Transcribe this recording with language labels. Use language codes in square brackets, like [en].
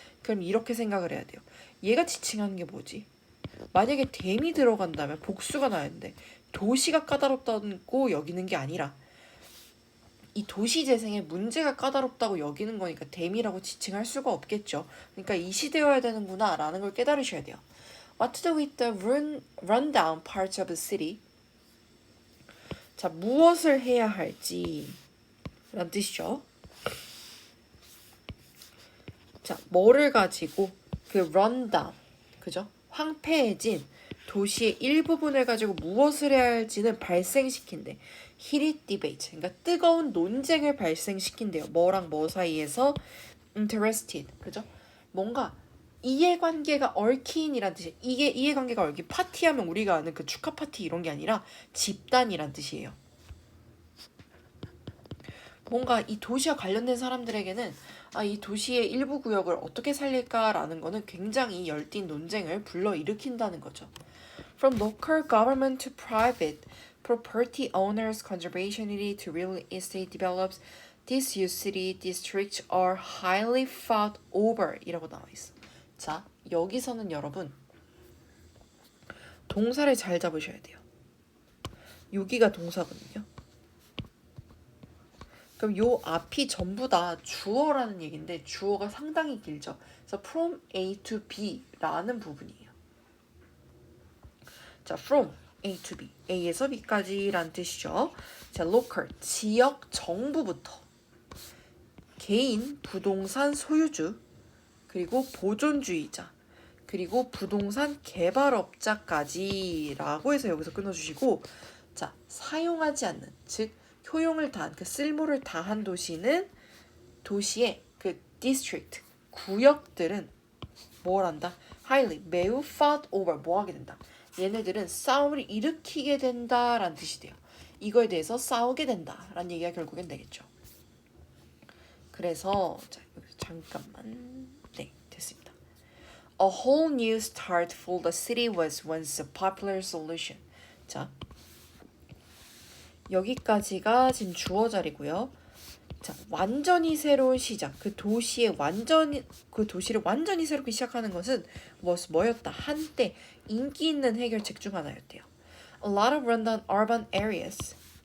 [ko] 그럼 이렇게 생각을 해야 돼요. 얘가 지칭하는 게 뭐지? 만약에 댐이 들어간다면 복수가 나야 되는데 도시가 까다롭다고 여기는 게 아니라 이 도시 재생의 문제가 까다롭다고 여기는 거니까 댐이라고 지칭할 수가 없겠죠. 그러니까 이시되어야 되는구나 라는 걸 깨달으셔야 돼요. [en] What to do with the rundown parts of the city? [ko] 자, 무엇을 해야 할지 라는 뜻이죠. 자, 뭐를 가지고 그 rundown, 그죠? 황폐해진 도시의 일부분을 가지고 무엇을 해야 할지는 발생시킨대. heated debate, 그러니까 뜨거운 논쟁을 발생시킨대요. 뭐랑 뭐 사이에서 interested, 그죠? 뭔가 이해관계가 얽힌이란 뜻이에요. 이게 이해관계가 얽힌 파티하면 우리가 아는 그 축하 파티 이런 게 아니라 집단이란 뜻이에요. 뭔가 이 도시와 관련된 사람들에게는 이 도시의 일부 구역을 어떻게 살릴까라는 거는 굉장히 열띤 논쟁을 불러일으킨다는 거죠. [en] From local government to private property owners, conservationity to real estate developers, these city districts are highly fought over [ko] 이라고 나와 있어. 자, 여기서는 여러분 동사를 잘 잡으셔야 돼요. 여기가 동사거든요. 그럼 요 앞이 전부 다 주어라는 얘기인데 주어가 상당히 길죠. 그래서 [en] from A to B [ko] 라는 부분이에요. 자, [en] from A to B, [ko] A에서 B까지라는 뜻이죠. 자, local, 지역 정부부터 개인 부동산 소유주, 그리고 보존주의자, 그리고 부동산 개발업자까지라고 해서 여기서 끊어주시고, 자, 사용하지 않는, 즉 효용을 다한, 그 쓸모를 다한 도시는 도시의 그 district, 구역들은 뭘 한다? highly, 매우 [en] fought over, [ko] 뭐 하게 된다? 얘네들은 싸움을 일으키게 된다라는 뜻이 돼요. 이거에 대해서 싸우게 된다라는 얘기가 결국엔 되겠죠. 그래서 자, 여기서 잠깐만, 네, 됐습니다. [en] A whole new start for the city was once a popular solution. [ko] 자, 여기까지가 지금 주어 자리고요. 자, 완전히 새로운 시작. 그 도시를 완전히 새롭게 시작하는 것은 뭐였다? 한때 인기 있는 해결책 중 하나였대요. [en] A lot of rundown urban areas.